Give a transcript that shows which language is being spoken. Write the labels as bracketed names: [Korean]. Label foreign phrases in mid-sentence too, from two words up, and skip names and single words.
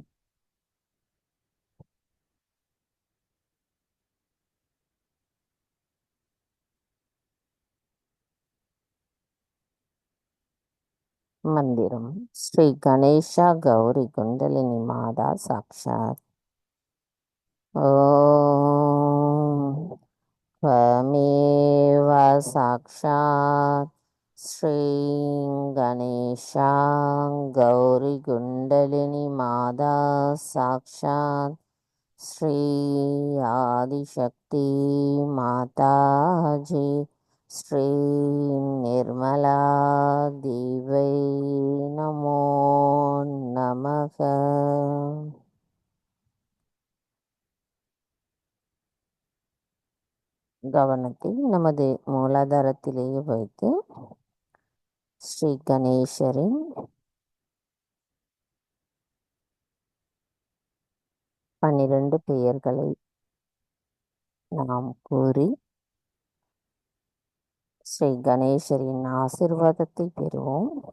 [Tamil] மந்திரம். [Sanskrit] श्री गणेशा गौरी कुण्डलिनी माता साक्षात्. ஓம் त्वमेव साक्षात् श्री गणेशा गौरी कुंडलिनी माता साक्षात् श्री आदिशक्ति माताजी श्री निर्मला देवै नमो नमः. [Tamil] கவனத்தை நமது மூலாதாரத்திலேயே வைத்து ஸ்ரீ கணேசரின் 12 பெயர்களை நாம் கூறி ஸ்ரீ கணேசரின் ஆசிர்வாதத்தை பெறுவோம்.